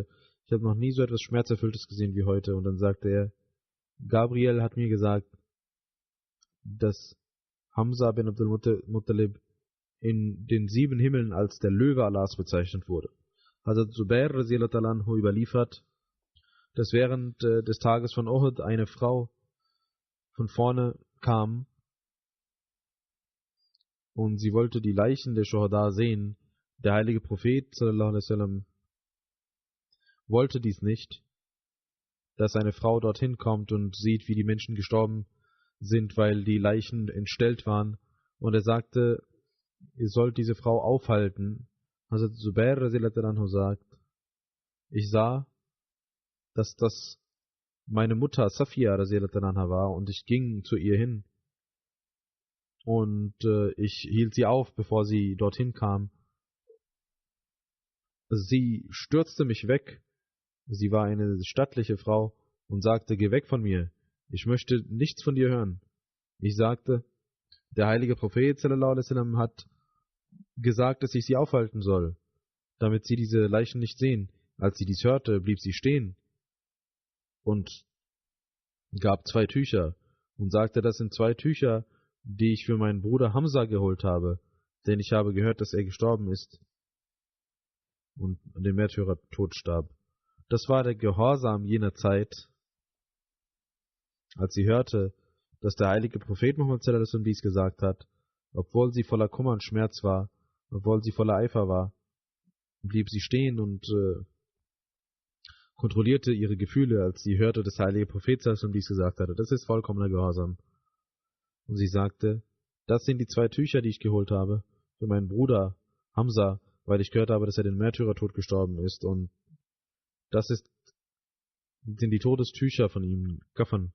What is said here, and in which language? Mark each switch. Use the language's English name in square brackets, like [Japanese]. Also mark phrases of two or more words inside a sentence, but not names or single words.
[German] Ich habe noch nie so etwas Schmerzerfülltes gesehen wie heute. Und dann sagte er, Gabriel hat mir gesagt, dass Hamza bin Abdul Muttalib in den 7 Himmeln als der Löwe Allahs bezeichnet wurde. Hazrat Zubair [Arabic] رضي الله عنه [German] überliefert, dass während des Tages von Uhud eine Frau von vorne kam und sie wollte die Leichen der Shuhada sehen. Der heilige Prophet [Arabic] صلى الله عليه وسلم [German] wollte dies nicht, dass eine Frau dorthin kommt und sieht, wie die Menschen gestorben sind, weil die Leichen entstellt waren. Und er sagte, ihr sollt diese Frau aufhalten. Hazrat Zubair [Arabic] رضي الله عنه [German] sagt, ich sah, dass das meine Mutter Safia [Arabic] رضي الله عنها [German] war und ich ging zu ihr hin und ich hielt sie auf, bevor sie dorthin kam. Sie stürzte mich weg. Sie war eine stattliche Frau und sagte, geh weg von mir. Ich möchte nichts von dir hören. Ich sagte, der heilige Prophet [Arabic] صلى الله عليه وسلم [German] hat gesagt, dass ich sie aufhalten soll, damit sie diese Leichen nicht sehen. Als sie dies hörte, blieb sie stehen und gab 2 Tücher und sagte, das sind 2 Tücher, die ich für meinen Bruder Hamza geholt habe. denn ich habe gehört, dass er gestorben ist und den Märtyrertod starb. Das war der Gehorsam jener Zeit, als sie hörte, dass der heilige Prophet Muhammad [Arabic] صلى الله عليه وسلم [German] dies gesagt hat, obwohl sie voller Kummer und Schmerz war, obwohl sie voller Eifer war, blieb sie stehen und kontrollierte ihre Gefühle, als sie hörte, dass der heilige Prophet [Arabic] صلى الله عليه وسلم [German] dies gesagt hatte. Das ist vollkommener Gehorsam. Und sie sagte, das sind die 2 Tücher, die ich geholt habe, für meinen Bruder Hamza, weil ich gehört habe, dass er den Märtyrertod gestorben ist. Und das sind die Todestücher von ihm, Kafan.